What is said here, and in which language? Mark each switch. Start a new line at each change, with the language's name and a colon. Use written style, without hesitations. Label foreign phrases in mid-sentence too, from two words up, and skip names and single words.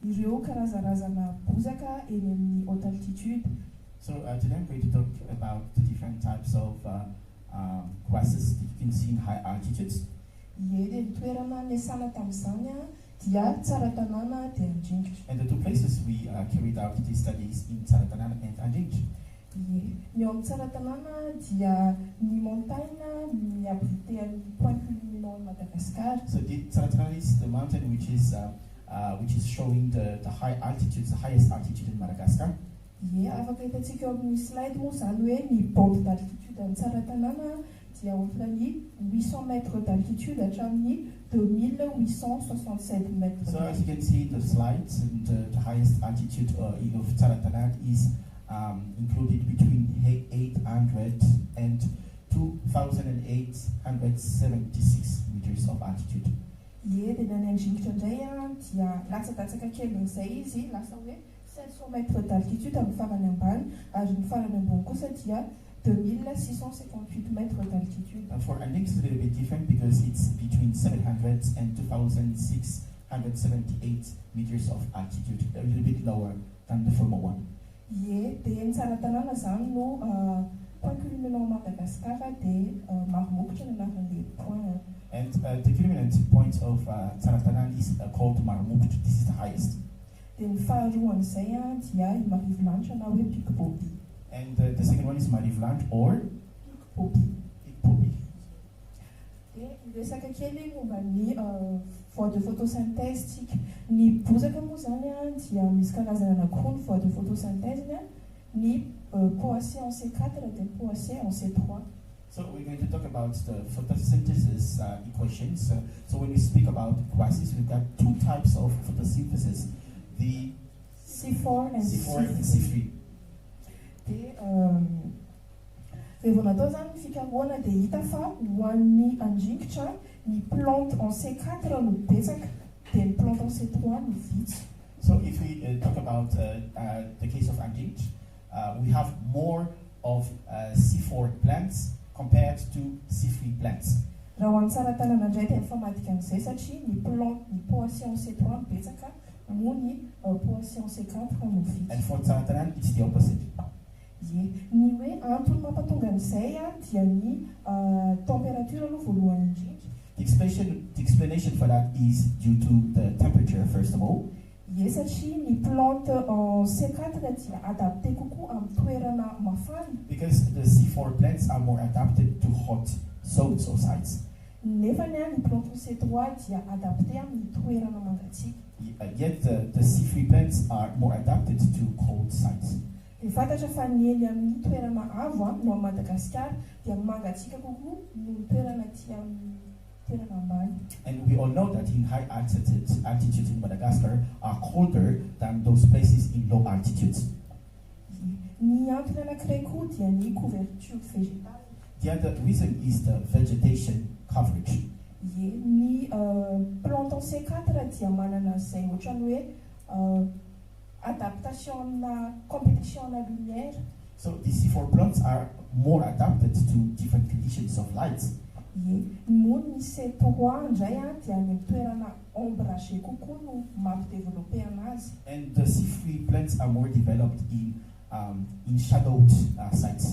Malagasy: ireo karazana bozaka eny amin'ny
French: haute altitude.
English: So today I'm going to talk about the different types of grasses that you can see in high altitudes.
Malagasy: Ie, dia ny toerana niasana tamin'izany dia Tsaratanana dia Anjingitra.
English: And the two places we carried out these studies in Tsaratanana and Anjingitra.
Malagasy: Ie, ny ao amin'ny Tsaratanana dia ny Montane miabrité amin'ny
French: point culminant
Malagasy: in Madagascar.
English: So the Tsaratanana is the mountain which is showing the high altitudes, the highest altitude in Madagascar.
Malagasy: Ie, afaka hitantsika eo amin'ny slide moa zany hoe ny
French: bande d'altitude
Malagasy: amin'ny Tsaratanana dia ohatra ny 800
French: mètres d'altitude
Malagasy: hatramin'ny 2867 mètres.
English: So as you can see in the slides, the highest altitude of Tsaratanana is included between 800 and 2,876 meters of altitude.
Malagasy: Ie, dia ny Anjingitra indray dia latsadasaka kely izay izy, lasa hoe 700
French: mètres d'altitude
Malagasy: amin'ny farany ambany, ary ny farany ambony kosa dia 2658
French: mètres d'altitude.
English: For Anjingitra it's a little bit different because it's between 700 and 2,678 meters of altitude, a little bit lower than the former one.
Malagasy: Ie, dia ny Tsaratanana zany no
French: point culminant
Malagasy: Madagascar dia Maromokitra no anaran'ilay point.
English: And the culminant point of Tsaratanana is called Maromokitra. This is the highest.
Malagasy: Dia ny faharoan'izay dia i Marivolanitra na hoe Pic-Boby.
English: And the second one is Marivolanitra or Pic-Boby. Pic-Boby.
Malagasy: Dia resaka kely momba ny
French: voie de photosynthèse.
Malagasy: Ny bozaka moa zany dia misy karazana anakiroa ny
French: voie de photosynthèse,
Malagasy: ny
French: poacé en C4
Malagasy: dia
French: poacé en C3.
English: So we're going to talk about the photosynthesis equations. So when we speak about grasses, we've got two types of photosynthesis, the C4 and C3.
Malagasy: Dia rehefa natao zany fikarohana dia hita fa ho an'ny Anjingitra ny
French: plante en C4
Malagasy: no betsaka dia ny
French: plante en C3
Malagasy: no vitsy.
English: So if we talk about the case of Anjingitra, we have more of C4 plants compared to C3 plants.
Malagasy: Raha ho an'ny Tsaratanana indray dia mifamadika an'izay satria ny plante ny
French: poacé en C3
Malagasy: no betsaka moa ny
French: poacé en C4
Malagasy: no vitsy.
English: And for Tsaratanana it's the opposite.
Malagasy: Ie, ny hoe antony mampatonga an'izay dia ny température aloha voalohany indrindra.
English: The explanation for that is due to the temperature, first of all.
Malagasy: Ie, satria ny
French: plante en C4
Malagasy: dia adapté kokoa amin'ny toerana mafana.
English: Because the C4 plants are more adapted to hot zones or sites.
Malagasy: Nefa ny
French: plante en C3
Malagasy: dia adapté amin'ny toerana mangatsiaka.
English: Yet the C3 plants are more adapted to cold sites.
Malagasy: Dia fantatra fa ny eny amin'ny toerana avo no Madagascar dia mangatsiaka kokoa no toerana aty amin'ny toerana ambany.
English: And we all know that in high altitudes in Madagascar are colder than those places in low altitudes.
Malagasy: Ny antony anankiray koa dia ny
French: couverture végétale.
English: The other reason is the vegetation coverage.
Malagasy: Ie, ny
French: plante en C4
Malagasy: dia manana izay ohatrany hoe adaptation amina compétition amina lumière.
English: So the C4 plants are more adapted to different conditions of light.
Malagasy: Ie, moa ny C3 indray dia ny toerana ombragé kokoa no mampidéveloppé anazy.
English: And the C3 plants are more developed in shadowed sites.